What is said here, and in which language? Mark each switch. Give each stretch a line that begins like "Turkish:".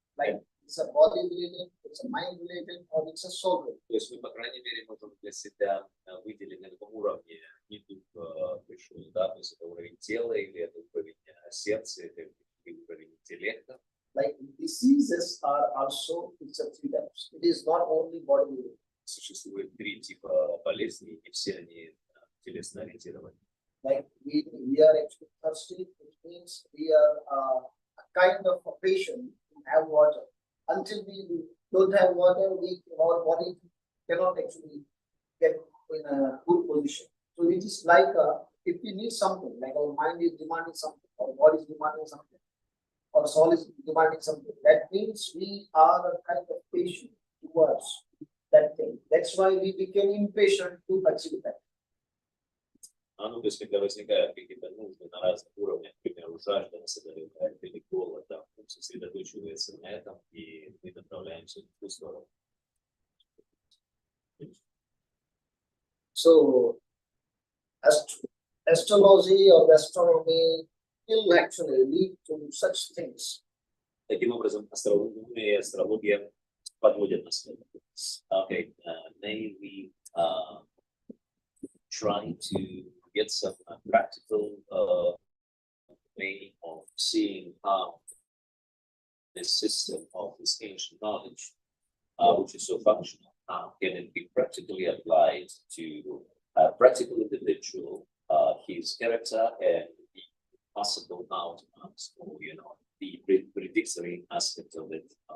English: Like it's a body related, it's a mind related, or it's a soul related.
Russian: То есть мы, по крайней мере, можем для себя выделить на каком уровне не дух пришел, да, то есть это уровень тела, или это уровень сердца, это уровень интеллекта.
English: Like diseases are also, it's a three types. It is not only body related.
Russian: Существует 3 типа болезней, и все они телесно ориентированы.
English: Like we are actually thirsty, which means we are a kind of a patient who have water. Until we don't have water, our body cannot actually get in a good position. So it is like if we need something, like our mind is demanding something, our body is demanding something, our soul is demanding something. That means we are a kind of patient towards that thing. That's why we became impatient to achieve that.
Russian: Ну, то есть, когда возникают какие-то нужды на разных уровнях, например, жажда нас одолевает или голод, да, он сосредоточивается на этом, и мы направляемся в ту сторону.
English: So, astrology or astronomy will actually lead to such things.
Russian: Таким образом, астрономия и астрология подводят нас к этому.
English: Okay, may we try to get some practical way of seeing how this system of this ancient knowledge, which is so functional, how can it be practically applied to a practical individual, his character, and the possible outcomes, or the predictory aspect of it.